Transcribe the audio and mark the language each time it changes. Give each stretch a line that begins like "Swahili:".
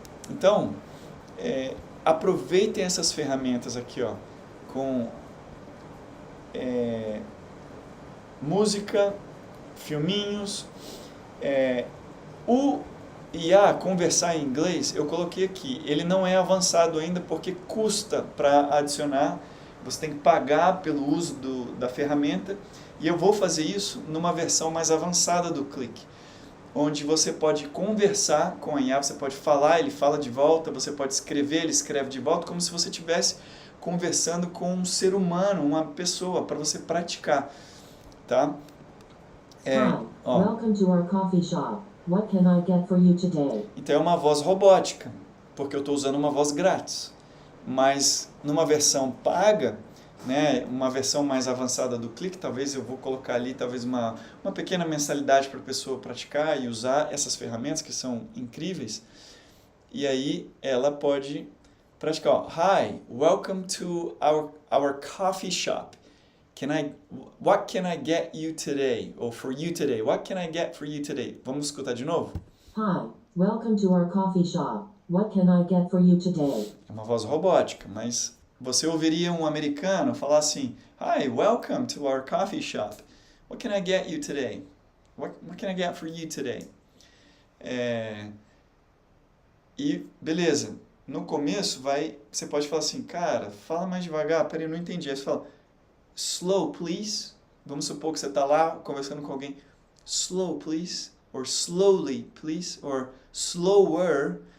Portuguese: Então, aproveitem essas ferramentas aqui, ó, com música, filminhos, o IA conversar em inglês, eu coloquei aqui, ele não é avançado ainda porque custa para adicionar, você tem que pagar pelo uso da ferramenta, e eu vou fazer isso numa versão mais avançada do Click, onde você pode conversar com a IA, você pode falar, ele fala de volta, você pode escrever, ele escreve de volta, como se você estivesse conversando com um ser humano, uma pessoa, para você praticar, tá?
English: Hi, welcome to our coffee shop. What can I get for you today?
Portuguese: Então é uma voz robótica, porque eu estou usando uma voz grátis. Mas numa versão paga, né, uma versão mais avançada do Click, talvez eu vou colocar ali talvez uma pequena mensalidade para a pessoa praticar e usar essas ferramentas que são incríveis. E aí ela pode praticar. Ó,
English: hi, welcome to our coffee shop. What can I get you today? Or for you today? What can I get for you today?
Portuguese: Vamos escutar de novo?
English: Hi, welcome to our coffee shop. What can I get for you today?
Portuguese: É uma voz robótica, mas você ouviria um americano falar assim:
English: Hi, welcome to our coffee shop. What can I get you today? What can I get for you today?
Portuguese: E beleza, no começo você pode falar assim: cara, fala mais devagar, peraí, eu não entendi. Aí você fala:
English: slow, please.
Portuguese: Vamos supor que você está lá conversando com alguém: slow, please.
English: Or slowly, please. Or slower.